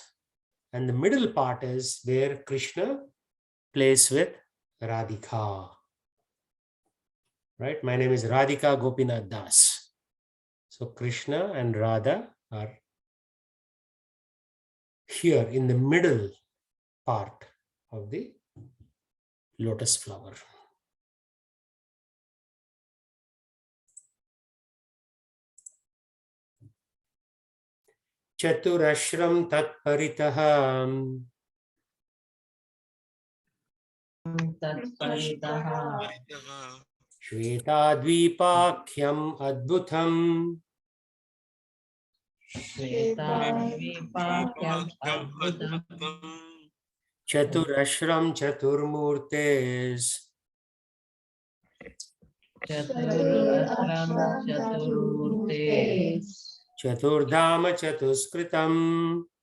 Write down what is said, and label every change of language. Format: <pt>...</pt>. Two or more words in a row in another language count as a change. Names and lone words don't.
<en>And the middle part is where Krishna plays with Radhika. Right? My name is Radhika Gopinath Das. So Krishna and Radha are here in the middle part of the lotus flower.</en> <sa>चतुरश्रं तत् परितः श्वेतद्वीपाख्यम् अद्भुतम् चतुरश्रं चतुर्मूर्तेः चतुर्धाम चतुष्कृतम्</sa>